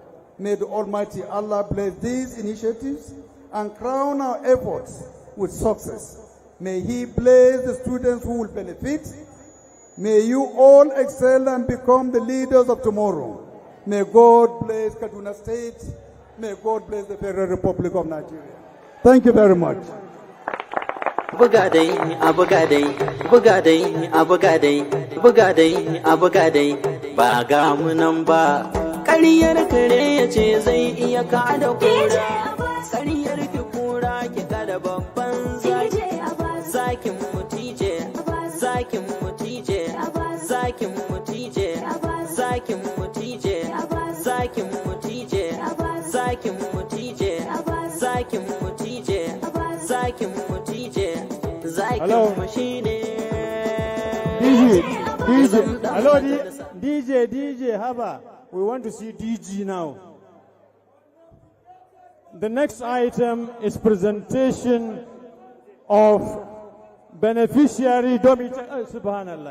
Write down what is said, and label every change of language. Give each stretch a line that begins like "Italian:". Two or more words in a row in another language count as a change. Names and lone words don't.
English: May the Almighty Allah bless these initiatives and crown our efforts with success. May He bless the students who will benefit. May you all excel and become the leaders of tomorrow. May God bless Kaduna State. May God bless the Federal Republic of Nigeria. Thank you very much.
Hausa: Bugadai, abugadai, bugadai, abugadai, bugadai, abugadai, ba ga mu nan ba. Ƙaryar kare ya ce zai iya kada kura. Ƙaryar ki kura ki kada babban zaki. Zakin mutije, zakin mutije, zakin mutije, zakin mutije, zakin mutije, zakin mutije, zakin mutije, zakin mutije.
English: Hello. Hello, DJ, Haba. We want to see DG now. The next item is presentation of beneficiary Subhanallah.